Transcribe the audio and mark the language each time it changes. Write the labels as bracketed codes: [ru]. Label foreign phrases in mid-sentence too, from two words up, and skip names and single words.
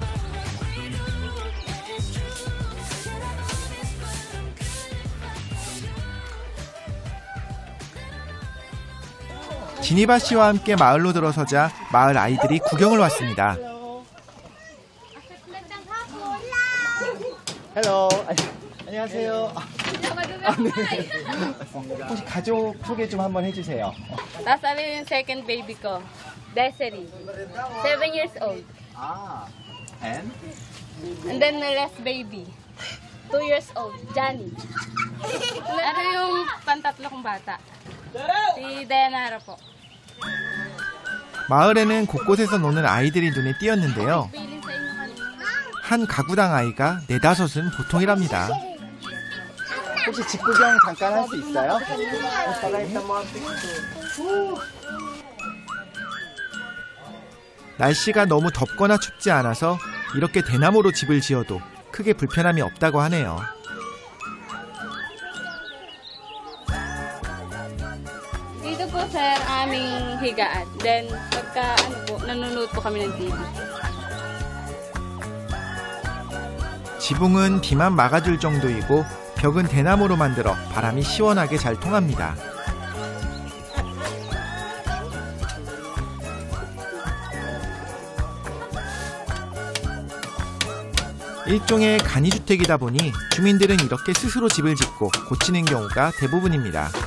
[ko] 지니바 씨와 함께 마을로 들어서자 마을 아이들이 구경을 왔습니다. [en] Hello. [ko] 안녕하세요. 혹시 가족 소개 좀 한번 해주세요. [tl] Tapos ano yung [en] second baby [tl] ko? [en] Desiree. 7 years old. And then my last baby. 2 years old. Johnny. [tl] Ano yung pantatlo kong bata? Si Dayanara po. [ko] 마을에는 곳곳에서 노는 아이들이 눈에 띄었는데요. [tl] Feeling sa inyo kanina. [ko] 한 가구당 아이가 4-5은 보통이랍니다. 혹시 집 구경 잠깐 할 수 있어요? 날씨가 너무 덥거나 춥지 않아서 이렇게 대나무로 집을 지어도 크게 불편함이 없다고 하네요. [tl] Dito po sir, aming higaan. Then, pagka nanonood po kami ng TV. [ko] 지붕은 비만 막아줄 정도이고 벽은 대나무로 만들어 바람이 시원하게 잘 통합니다. 일종의 간이주택이다 보니 주민들은 이렇게 스스로 집을 짓고 고치는 경우가 대부분입니다.